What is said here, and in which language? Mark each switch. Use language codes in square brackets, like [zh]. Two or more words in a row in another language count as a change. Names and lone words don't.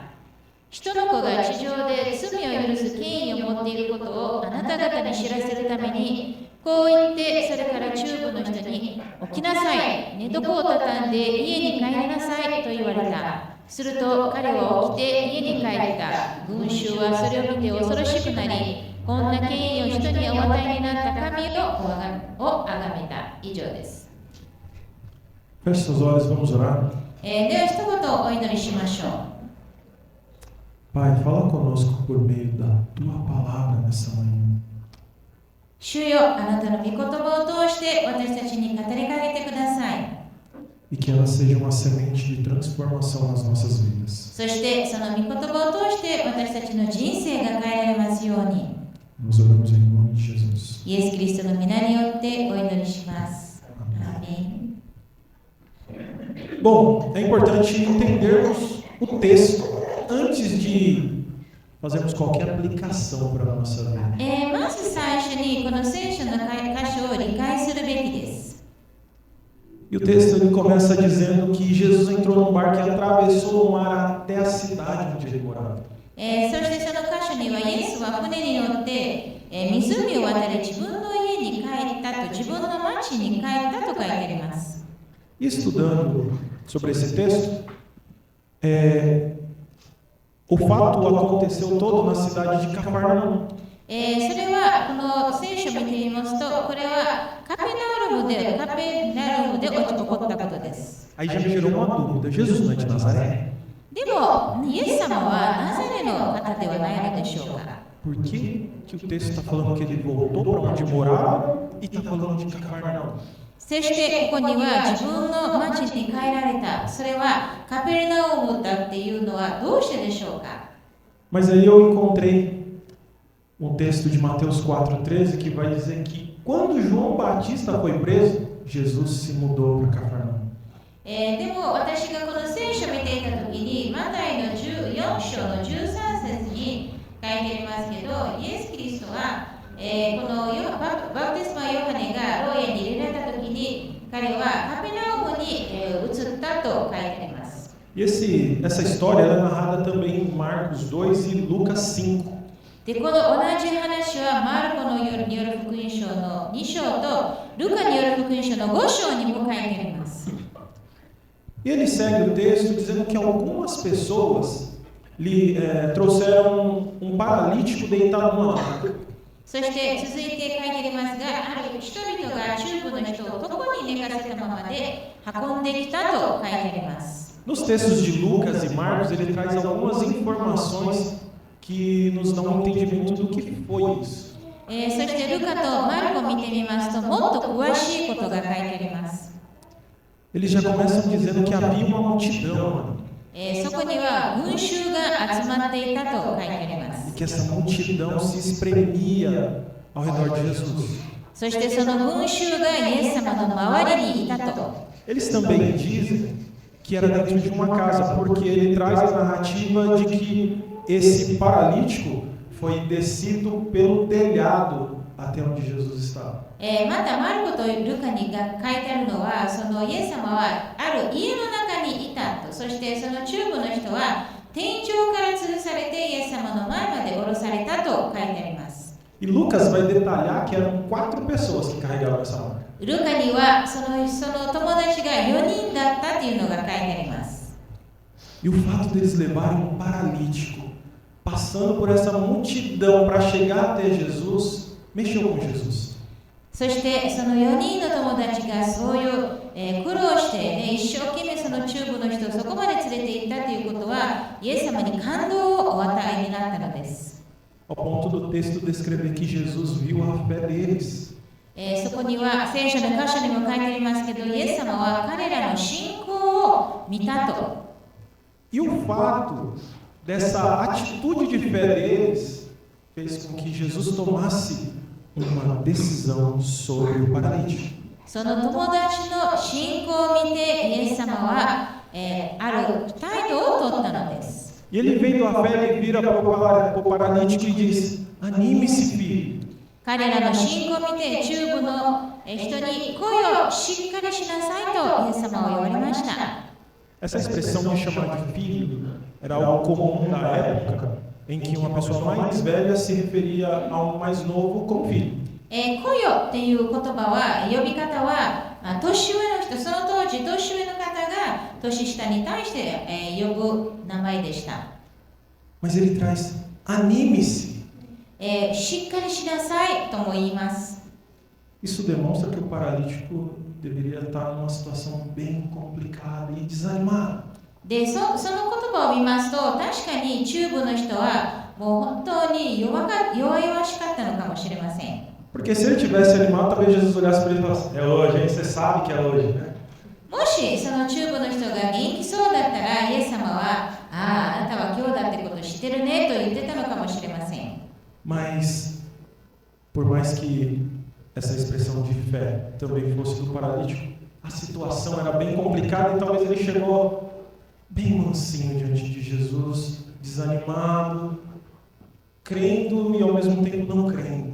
[ja] 人の子が地上で罪を許す権威を持っていることをあなた方に知らせるために、こう言って、それから中部の人に、起きなさい、寝床を畳んで家に帰りなさいと言われた。すると彼は起きて家に帰った。群衆はそれを見て恐ろしくなり、こんな権威を人にお与えになった神を崇めた。以上です。 [pt] Feche seus olhos, vamos orar. [ja] では一言お祈りしましょう。 [pt] Pai, fala conosco por meio da tua palavra nessa manhã. [ja] 主よ、あなたの御言葉を通して私たちに語りかけてください。 [pt] E que ela seja uma semente de transformação nas nossas vidas. [ja] そしてその御言葉を通して私たちの人生が変えられますように。 [pt] Nós oramos em nome de Jesus. [ja] イエス・キリストの皆によってお祈りします。アーメン。 [pt] Bom, é importante entendermos o texto antes de fazermos qualquer aplicação para a nossa vida. [ja] まず最初にこの聖書の箇所を理解するべきです。 [pt] E o texto ele começa dizendo que Jesus entrou num barco e atravessou o mar até a cidade onde ele morava. [ja] そしてその箇所にはイエスは船に乗って、湖を渡り自分の家に帰ったと、自分の町に帰ったと書いてあります。 [pt] E estudando sobre esse texto, o fato aconteceu todo na cidade de Cafarnaum. [ja] それはこの聖書を見てみますと、これはカペナウムで起こったことです。 [pt] Aí já gerou uma dúvida: Jesus não é de Nazaré? [ja] でも、イエス様はナザレの方ではないのでしょうか。 [pt] Por que o texto está falando que ele voltou para onde morava e está falando de Cafarnaum? [ja] そしてここには自分の町に帰られた。それはカペルナウムだっていうのはどうしてでしょうか。 [pt] Mas aí eu encontrei um texto de Mateus 4,13 que vai dizer que quando João Batista foi preso, Jesus se mudou para Cafarnaum. [ja] でも私がこの聖書を見ていたときに、マタイの14章の13節に書いてありますけど、イエス・キリストは、このバプテスマヨハネが牢屋に入れられたときに、彼はカペナウムに移ったと書いてあります。 [pt] E essa história é narrada também em Marcos 2 e Lucas 5. [ja] でこの同じ話はマルコによる福音書の2章とルカによる福音書の5章にも書いてあります。 [pt] E ele segue o texto dizendo que algumas pessoas lhe trouxeram um paralítico deitado numa maca. [ja] そして続いて書いてありますが、ある人々が中部の人を床に寝かせたままで運んできたと書いてあります。 [pt] Nos textos de Lucas e Marcos, ele traz algumas informações que nos dão um entendimento do que foi isso. [ja] そしてルカとマルコを見てみますと、もっと詳しいことが書いてあります。 [pt] Eles já começam dizendo que havia uma multidão. [ja] そこには群衆が集まっていたと書いてあります。 [pt] E que essa multidão se espremia ao redor de Jesus. [ja] そしてその群衆がイエス様の周りにいたと。 [pt] Eles também dizem que era dentro de uma casa, porque ele traz a narrativa de que esse paralítico foi descido pelo telhado até onde Jesus estava. [ja] またマルコとルカにが書いてあるのは、そのイエス様はある家の中にいたと。そしてその中部の人は天井から吊るされてイエス様の前まで下ろされたと書いてあります。 [pt] E Lucas vai detalhar que eram 4 pessoas que carregavam essa maca. [ja] ルカにはその友達が4人だったというのが書いてあります。 [pt] E o fato deles levarem um paralítico, passando por essa multidão para chegar até Jesus, mexeu com Jesus. [ja] そしてその4人の友達がそういう、苦労して、ね、一生懸命その中部の人をそこまで連れて行ったということは、イエス様に感動をお与えになったのです。 [pt] Ao ponto do texto descrever que Jesus viu a fé deles. [ja] そこには聖書の箇所にも書いてありますけど、イエス様は彼らの信仰を見たと。 [pt] E o fato dessa atitude de fé deles fez com que Jesus tomasse uma decisão sobre o paralítico. [ja] その友達の信仰を見て、イエス様は、ある態度を取ったのです。 [pt] E ele vendo a fé, ele vira para o paralítico e diz: anime-se, filho. [ja] 彼らの信仰を見て、中部の人に声をしっかりしなさいとイエス様は言われました。 [pt] Essa expressão de chamar de filho era algo comum na época em que uma pessoa mais velha se referia a um mais novo como filho. [ja] 子よっていう言葉は、呼び方は年上の人、その当時年上の方が年下に対して、呼ぶ名前でした。 [pt] Mas ele traz: anime-se. [ja] しっかりしなさいとも言います。 [pt] Isso demonstra que o paralítico deveria estar numa situação bem complicada e desanimado. [ja] で、その言葉を見ますと、確かに中部の人はもう本当に弱々しかったのかもしれません。 [pt] Porque se ele tivesse animado, talvez Jesus olhasse para ele e falasse: é hoje, hein? Você sabe que é hoje, né? [ja] もしその中部の人が元気そうだったら、イエス様は、あなたは今日だってこと知ってるねと言ってたのかもしれません。 [pt] Mas, por mais que essa expressão de fé também fosse do paralítico, a situação era bem complicada e talvez ele chegou bem mansinho diante de Jesus, desanimado, crendo e ao mesmo tempo não crendo.